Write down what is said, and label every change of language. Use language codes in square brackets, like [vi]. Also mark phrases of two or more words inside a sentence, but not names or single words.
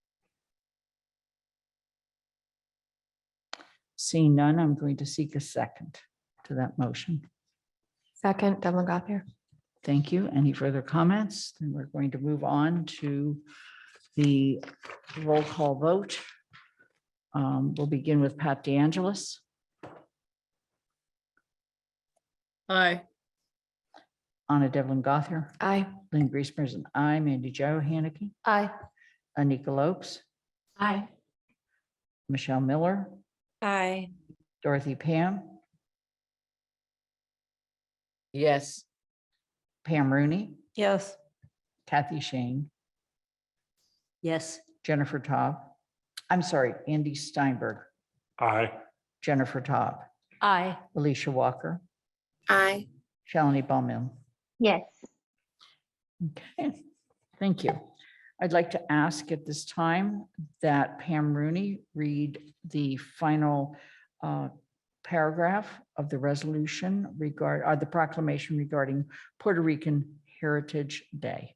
[en] Seeing none, I'm going to seek a second to that motion. Second, Devlin Gothier. Thank you. Any further comments? Then we're going to move on to the roll call vote. We'll begin with Pat DeAngelis. Aye. Anna Devlin Gothier. Aye. Lynn Griesmer is an aye. Mandy Jo Haneke. Aye. Anika Lopes. Aye. Michelle Miller. Aye. Dorothy Pam. Yes. Pam Rooney. Yes. Kathy Shane. Yes. Jennifer Taub. I'm sorry, Andy Steinberg. Aye. Jennifer Taub. Aye. Alicia Walker. Aye. Shalini Bowman. Yes. Okay, thank you. I'd like to ask at this time that Pam Rooney read the final paragraph of the resolution the proclamation regarding Puerto Rican Heritage Day.